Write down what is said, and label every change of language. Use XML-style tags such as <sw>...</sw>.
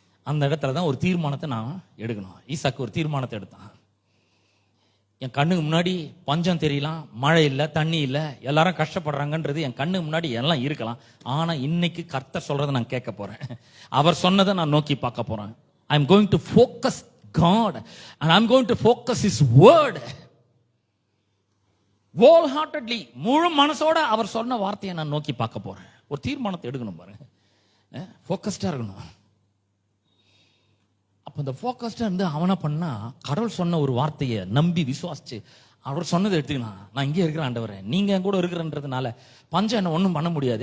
<ta>அந்த இடத்துல தான் ஒரு தீர்மானத்தை நான் எடுக்கணும். ஈசாக்கு ஒரு தீர்மானத்தை எடுத்தான். என் கண்ணுக்கு முன்னாடி பஞ்சம் தெரியலாம், மழை இல்லை, தண்ணி இல்லை, எல்லாரும் கஷ்டப்படுறாங்கன்றது என் கண்ணுக்கு முன்னாடி எல்லாம் இருக்கலாம். ஆனா இன்னைக்கு கர்த்தர் சொல்றதை நான் கேட்க போறேன், அவர் சொன்னதை நான் நோக்கி பார்க்க போறேன்.</ta> <en>I am going to focus God and I am going to focus His word wholeheartedly.</en> <ta>முழு மனசோட அவர் சொன்ன வார்த்தையை நான் நோக்கி பார்க்க போறேன். ஒரு தீர்மானத்தை எடுக்கணும் பாருங்க, ஃபோக்கஸ்டா இருக்கணும். அப்ப இந்த ஃபோக்கஸ்டா இருந்து அவனா பண்ணா, கடவுள் சொன்ன ஒரு வார்த்தையை நம்பி விசுவாசிச்சு அவர் சொன்னதை எடுத்துக்கலாம். நான் இங்கே இருக்கிற ஆண்டவரே, நீங்க என் கூட இருக்கிறன்றதுனால பஞ்சம் என்ன ஒன்றும் பண்ண முடியாது.</ta>